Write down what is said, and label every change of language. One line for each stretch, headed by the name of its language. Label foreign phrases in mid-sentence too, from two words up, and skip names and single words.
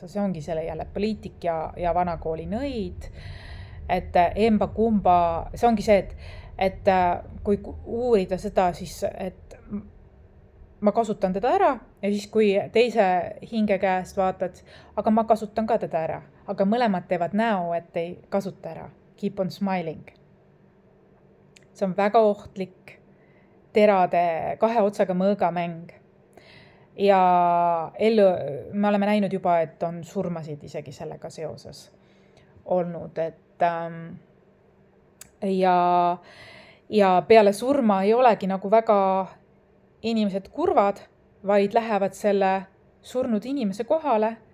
Estonian: See ongi selle jälle poliitik ja vanakooli nõid, et emba kumba, see ongi see, et kui uurida seda, siis et ma kasutan teda ära ja siis kui teise hinge käest vaatad, aga ma kasutan ka teda ära, aga mõlemad teevad näo, et ei kasuta ära.
English: Keep on smiling.
Estonian: See on väga ohtlik terade kahe otsaga mõõga mäng. Ja me oleme näinud juba, et on surmasid isegi sellega seoses olnud, et ja peale surma ei olegi nagu väga inimesed kurvad, vaid lähevad selle surnud inimese kohale.